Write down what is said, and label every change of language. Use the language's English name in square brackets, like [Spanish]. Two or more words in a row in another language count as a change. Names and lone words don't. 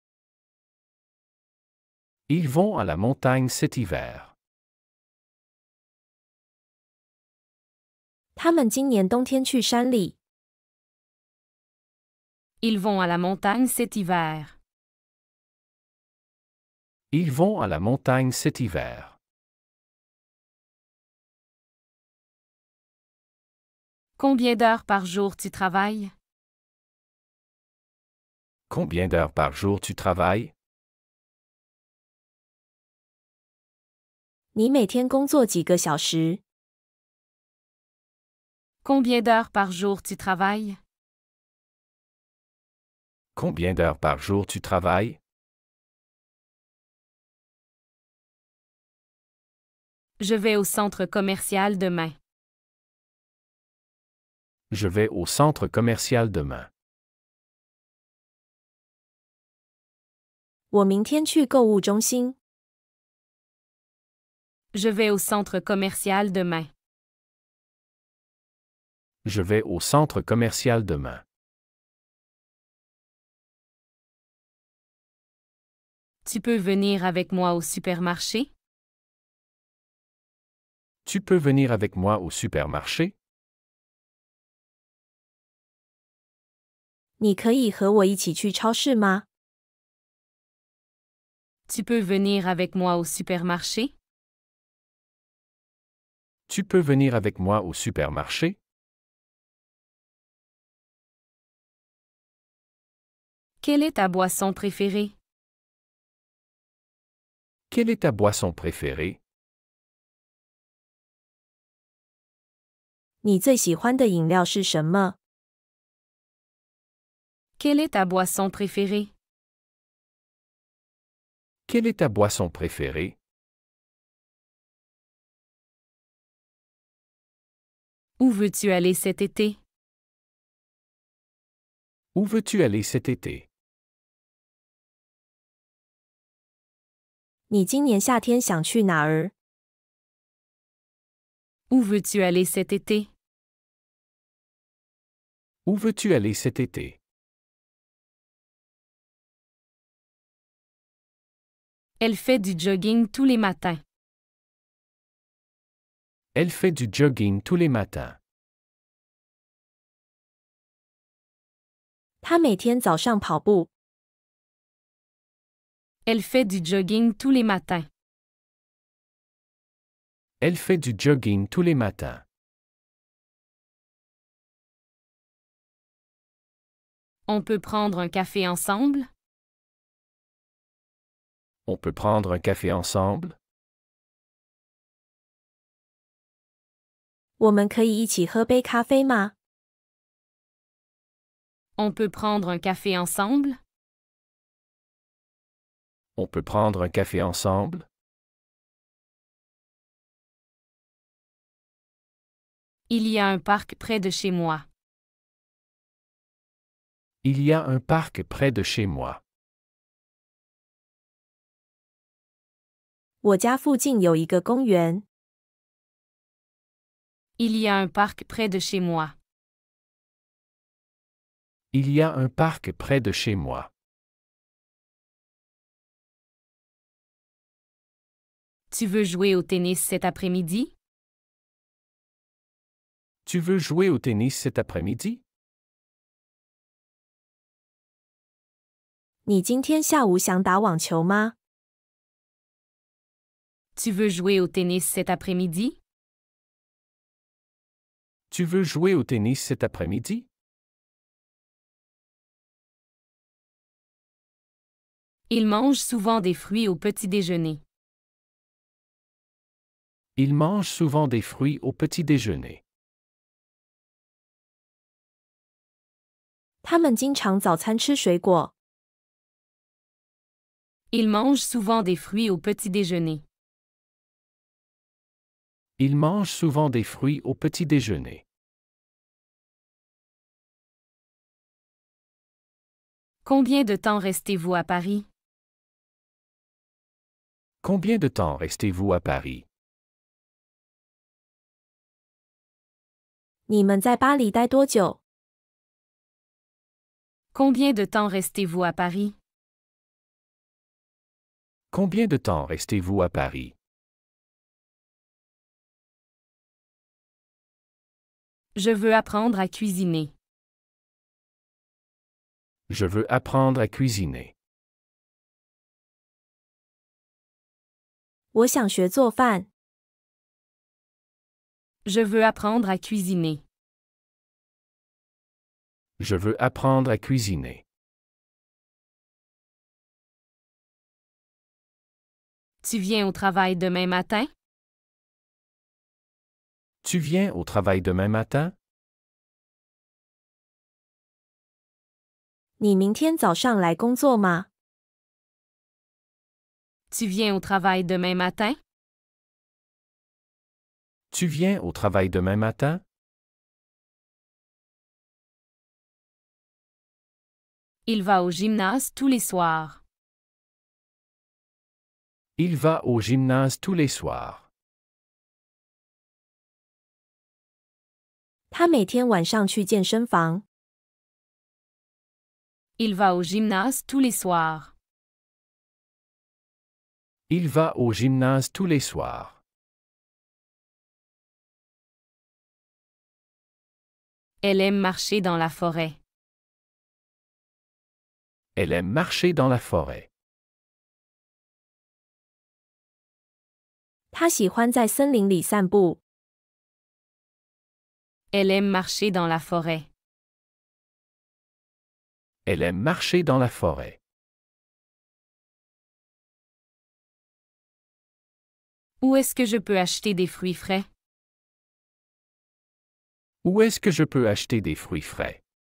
[French] Ils vont à la montagne cet hiver. [Chinese] 他们今年冬天去山里。 [French] Ils vont à la montagne cet hiver. Ils vont à la montagne cet hiver. Combien d'heures par jour tu travailles? Combien d'heures par jour tu travailles? [Chinese] 你每天工作几个小时？ [French] Combien d'heures par jour tu travailles? Combien d'heures par jour tu travailles? Je vais au centre commercial demain. Je vais au centre commercial demain. [Chinese] 我明天去购物中心。 [French] Je vais au centre commercial demain. Je vais au centre commercial demain. Tu peux venir avec moi au supermarché? Tu peux venir avec moi au supermarché? [Chinese] 你可以和我一起去超市吗？ [French] Tu peux venir avec moi au supermarché? Tu peux venir avec moi au supermarché? Quelle est ta boisson préférée? Quelle est ta boisson préférée? [Chinese] 你最喜欢的饮料是什么？ [French] Quelle est ta boisson préférée? Quelle est ta boisson préférée? Où veux-tu aller cet été? Où veux-tu aller cet été? [Chinese] 你今年夏天想去哪儿？ [French] Où veux-tu aller cet été? Où veux-tu aller cet été? Elle fait du jogging tous les matins. Elle fait du jogging tous les matins. [Chinese] 她每天早上跑步。 [French] Elle fait du jogging tous les matins. Elle fait du jogging tous les matins. On peut prendre un café ensemble? On peut prendre un café ensemble? [Chinese] 我们可以一起喝杯咖啡吗？ [French] On peut prendre un café ensemble? On peut prendre un café ensemble? Il y a un parc près de chez moi. Il y a un parc près de chez moi. [Chinese] 我家附近有一个公园。 [French] Il y a un parc près de chez moi. Il y a un parc près de chez moi. Tu veux jouer au tennis cet après-midi? Tu veux jouer au tennis cet après-midi? [Chinese] 你今天下午想打网球吗？ [French] Tu veux jouer au tennis cet après-midi? Tu veux jouer au tennis cet après-midi? Il mange souvent des fruits au petit déjeuner. Il mange souvent des fruits au petit déjeuner. [Chinese] 他们经常早餐吃水果。 [French] Il mange souvent des fruits au petit déjeuner. Il mange souvent des fruits au petit déjeuner. Combien de temps restez-vous à Paris? Combien de temps restez-vous à Paris? [Chinese] 你们在巴黎待多久？ [French] Combien de temps restez-vous à Paris? Combien de temps restez-vous à Paris? Je veux apprendre à cuisiner. Je veux apprendre à cuisiner. [Chinese] 我想学做饭。 [French] Je veux apprendre à cuisiner. Je veux apprendre à cuisiner. Tu viens au travail demain matin? Tu viens au travail demain matin? [Chinese] 你明天早上来工作吗？ [French] Tu viens au travail demain matin? Tu viens au travail demain matin? Il va au gymnase tous les soirs. Il va au gymnase tous les soirs. [Chinese] 他每天晚上去健身房。 [French] Il va au gymnase tous les soirs. Il va au gymnase tous les soirs. Elle aime marcher dans la forêt. Elle aime marcher dans la forêt. [Chinese] 他喜欢在森林里散步。 [French] Elle aime marcher dans la forêt. Elle aime marcher dans la forêt. Où est-ce que je peux acheter des fruits frais? Où est-ce que je peux acheter des fruits frais?